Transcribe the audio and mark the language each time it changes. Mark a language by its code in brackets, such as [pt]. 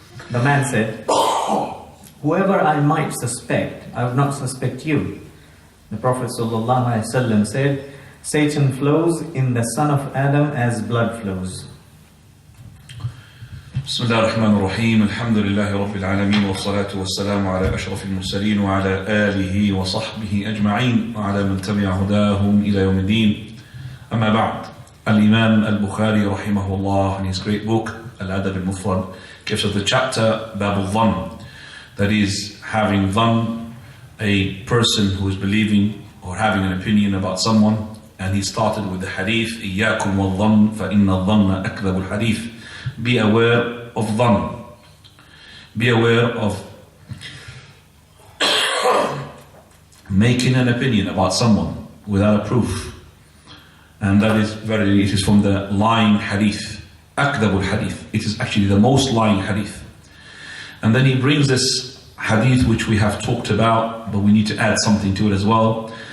[en] The man said, whoever I might suspect, I would not suspect you. The Prophet ﷺ said, Satan flows in the son of Adam as blood flows. [ar] بسم الله الرحمن الرحيم الحمد لله رب العالمين والصلاة والسلام على أشرف المرسلين وعلى آله وصحبه أجمعين وعلى من تبع هداهم إلى يوم الدين أما بعد الإمام البخاري رحمه الله [en] in his great book Adab Mufrad gives us the chapter Bab al-Dhann, that is having dhann, a person who is believing or having an opinion about someone, and he started with the hadith [ar] إياكم والظن فإن الظن أكذب الحديث. [en] Be aware of dhann. Be aware of making an opinion about someone without a proof. And that is it is from the lying hadith. Akdabul hadith. It is actually the most lying hadith. And then he brings this hadith which we have talked about, but we need to add something to it as well.